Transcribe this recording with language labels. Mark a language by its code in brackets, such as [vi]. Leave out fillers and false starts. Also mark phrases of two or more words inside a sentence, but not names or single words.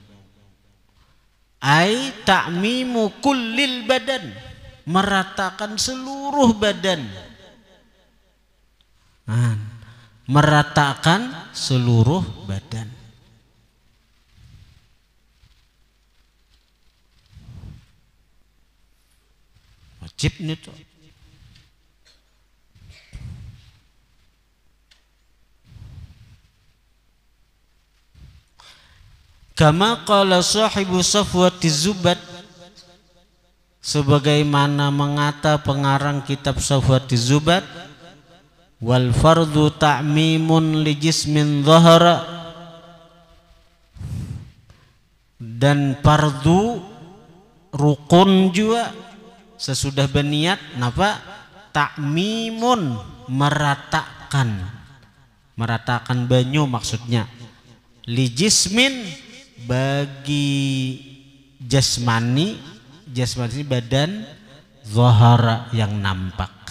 [ar] أي تعميم كل البدن, [id] meratakan seluruh badan. Meratakan seluruh badan. Wajib nih tuh. [ar] كما قال صاحب صفوة الزبد, [id] sebagaimana mengata pengarang kitab Safwati Zubat, [ar] والفرض تعميم لجسم ظهر, [id] dan fardu rukun juga sesudah berniat napa ta'mimun, meratakan banyu maksudnya, [ar] لجسم [id] bagi jasmani badan, zahara yang nampak.